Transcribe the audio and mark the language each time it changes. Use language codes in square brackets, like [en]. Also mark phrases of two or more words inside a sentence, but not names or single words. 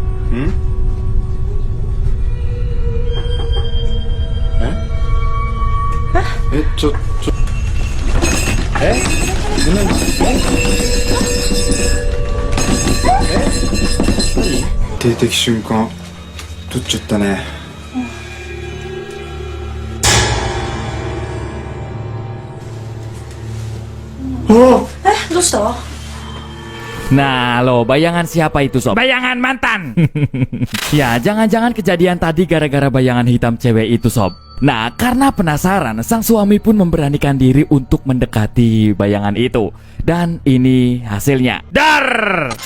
[ja] ちょ何？定的瞬間撮っちゃったね。どうした？ [id] Nah lo, bayangan siapa itu sob? Bayangan mantan. Ya, jangan-jangan kejadian tadi gara-gara bayangan hitam cewek itu sob. Nah, karena penasaran, sang suami pun memberanikan diri untuk mendekati bayangan itu. Dan ini hasilnya. Dar.